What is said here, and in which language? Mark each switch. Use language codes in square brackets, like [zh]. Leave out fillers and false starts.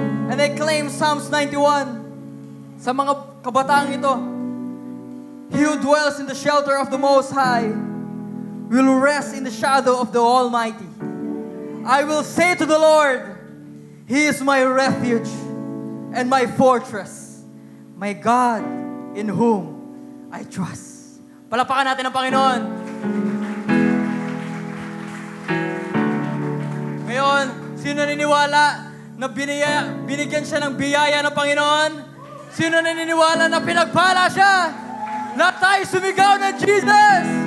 [en] And I claim Psalms 91 [tl] sa mga kabataang ito. [en] He who dwells in the shelter of the Most High will rest in the shadow of the Almighty. I will say to the Lord, He is my refuge and my fortress, my God in whom I trust. [tl] Palapakan natin ang Panginoon. Ngayon, sino naniniwala na binigyan siya ng biyaya ng Panginoon? Sino naniniwala na pinagpala siya? Lahat tayo sumigaw ng Jesus!